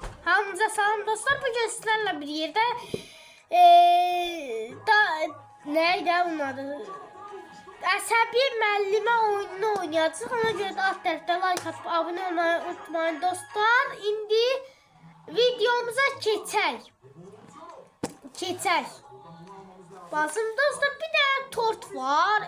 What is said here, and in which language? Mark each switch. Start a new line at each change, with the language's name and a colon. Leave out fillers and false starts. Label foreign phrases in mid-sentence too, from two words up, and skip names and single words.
Azerbaijani: Hamınıza salam dostlar.
Turkish: Bugün sizlerle bir yerde neydi bunun adı?
Azerbaijani: Əsəbi müəllimə oyununu oynayacağıq. Ona görə də alt tərəfdə like atıp abone olmayı unutmayın dostlar. İndi videomuza keçək.
Turkish: Basın dostlar, bir tane tort var.